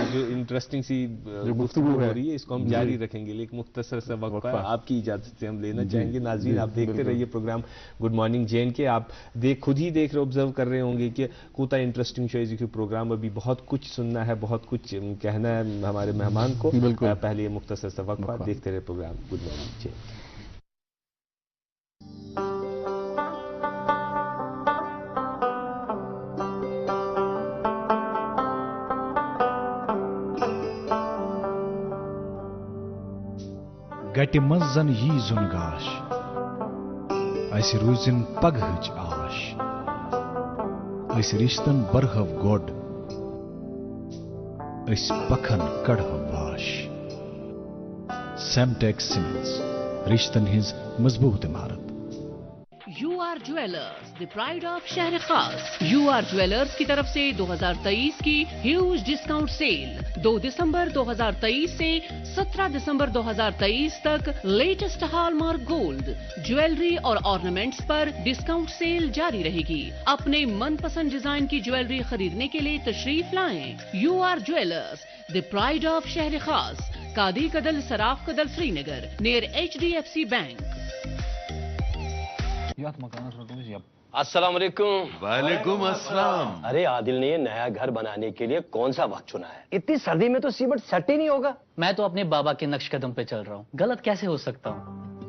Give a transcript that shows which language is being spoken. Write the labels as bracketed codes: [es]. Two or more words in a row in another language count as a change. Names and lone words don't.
[ur] جو انٹرسٹنگ سی گفتگو ہو رہی ہے اس کو ہم جاری رکھیں گے، لیکن مختصر سا وقفہ آپ کی اجازت سے ہم لینا چاہیں گے. ناظرین آپ دیکھتے رہیے پروگرام گڈ مارننگ جے کے. آپ خود ہی دیکھ رہے آبزرو کر رہے ہوں گے کہ کوتا انٹرسٹنگ شو کے پروگرام، ابھی بہت کچھ سننا ہے، بہت کچھ کہنا ہے ہمارے مہمان کو. پہلے یہ مختصر سا وقفہ، دیکھتے رہے پروگرام گڈ مارننگ جے. [ks] گٹہِ منٛز زن یی زُن گاش، اسہِ روٗزِن پگہٕچ آش، أسۍ رِشتن برہو گۄڈ، أسۍ پکھن کڑہو واش. سیمٹیک سیمنٹس، رشتن ہٕنٛز مضبوٗط عمارت. [en] یو آر جویلرز، the pride of شہر خاص. [ur] یو آر جویلرز کی طرف سے 2023 کی [en] huge discount sale [ur] 2 دسمبر 2023 سے 17 دسمبر 2023 تک [en] latest hallmark gold jewellery [ur] اور آرنامنٹس پر [en] discount sale [ur] جاری رہے گی. اپنے من پسند ڈیزائن کی جویلری خریدنے کے لیے تشریف لائیں. یو آر جویلرز، [en] the pride of [ur] شہر خاص، قادی کدل، سراف کدل، سری نگر، نیئر HDFC بینک. السلام علیکم. وعلیکم السلام. ارے عادل نے یہ نیا گھر بنانے کے لیے کون سا وقت چنا ہے؟ اتنی سردی میں تو سیمنٹ سیٹ ہی نہیں ہوگا. میں تو اپنے بابا کے نقش قدم پہ چل رہا ہوں، غلط کیسے ہو سکتا ہوں؟